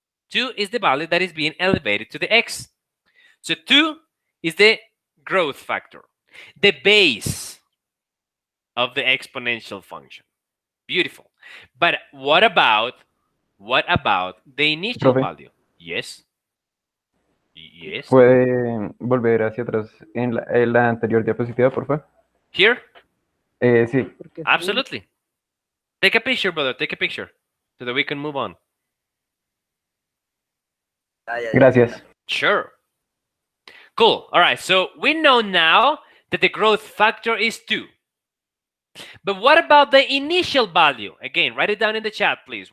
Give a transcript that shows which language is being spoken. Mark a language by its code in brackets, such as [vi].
[en] 2 is the value that is being elevated to the x. So 2 is the growth factor, the base of the exponential function. Beautiful. But what about the initial value? Yes. Yes. [es] ¿Puede volver hacia atrás en la anterior diapositiva, por favor? [en] Here? [es] Sí. [en] Absolutely. Take a picture, brother. Take a picture so that we can move on. [es] Gracias. [en] Sure. Cool. All right. So we know now that the growth factor is 2. But what about the initial value? Again, write it down in the chat, please.